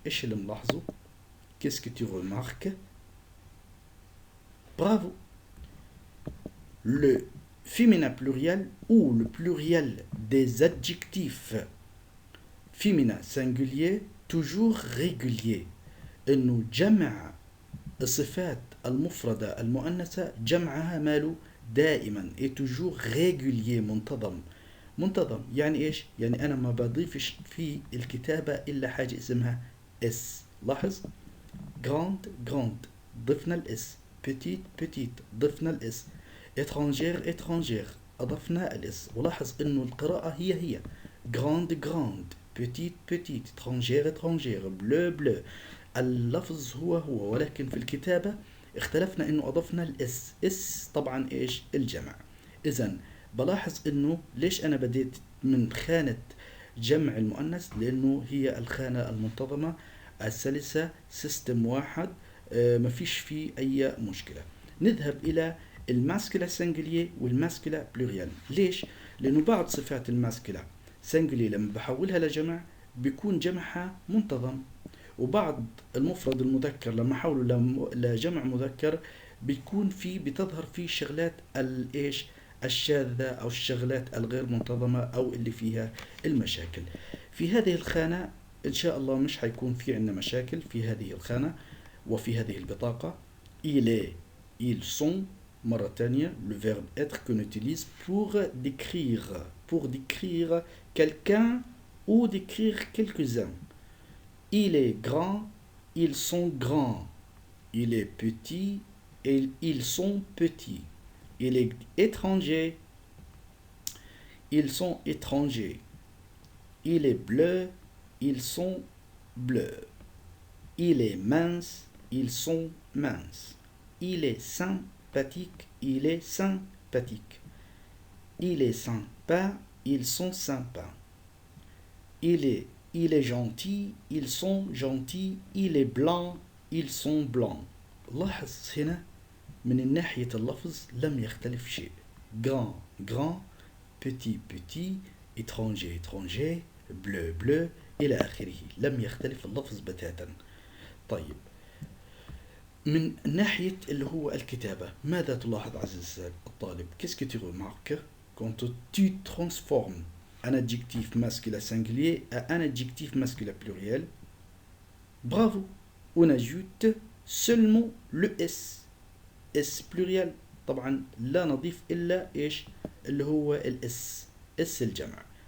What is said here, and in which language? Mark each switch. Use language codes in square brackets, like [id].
[ar] ايش اللي ملاحظه؟ [fr] Qu'est-ce que tu remarques? Bravo. Le féminin pluriel ou le pluriel des adjectifs féminin singulier toujours régulier. [ar] انه جمع الصفات المفردة المؤنثة جمعها ماله دائما [fr] et toujours régulier [ar] منتظم. منتظم يعني ايش؟ يعني انا ما بضيفش في الكتابة الا حاجة اسمها اس. لاحظ grande grande ضفنا الاس petite petite ضفنا الاس étrangère étrangère اضفنا الاس. ولاحظ انه القراءة هي grande grande petite petite étrangère étrangère bleu bleu. اللفظ هو ولكن في الكتابة اختلفنا انه اضفنا الاس. اس طبعا ايش؟ الجمع. اذا بلاحظ انه ليش انا بديت من خانة جمع المؤنث؟ لانه هي الخانة المنتظمة السلسة سيستم واحد ما فيش فيه اي مشكلة. نذهب الى الماسكولا سنجلية والماسكولا بلوريال. ليش؟ لانه بعض صفات الماسكولا سنجلية لما بحولها لجمع بيكون جمعها منتظم، وبعض المفرد المذكر لما حوله لجمع مذكر بتظهر فيه الشغلات الايش؟ الشاذة او الشغلات الغير منتظمة او اللي فيها المشاكل. في هذه الخانة ان شاء الله مش حيكون في عندنا مشاكل في هذه الخانة وفي هذه البطاقة. [fr] il est ils sont [ar] مرة تانية [fr] le verbe être qu'on utilise pour décrire quelqu'un ou décrire quelques-uns. Il est grand, ils sont grands. Il est petit, et ils sont petits. Il est étranger, ils sont étrangers. Il est bleu, ils sont bleus. Il est mince, ils sont minces. Il est sympathique, il est sympathique. Il est sympa, ils sont sympas. Il est gentil, ils sont gentils. Il est blanc, ils sont blancs. [ar] لاحظ هنا من الناحية اللفظ لم يختلف شيء. [fr] grand grand petit petit étranger étranger bleu bleu [ar] إلى آخره. لم يختلف اللفظ بتاتا. طيب من ناحية اللي هو الكتابة ماذا تلاحظ عزيزي الطالب؟ [fr] Qu'est-ce que tu remarques quand tu transformes un adjectif masculin singulier à un adjectif masculin pluriel? Bravo. On ajoute seulement le S. S pluriel. [ar] طبعا لا نضيف إلا إيش؟ اللي هو الإس. إس الجمع.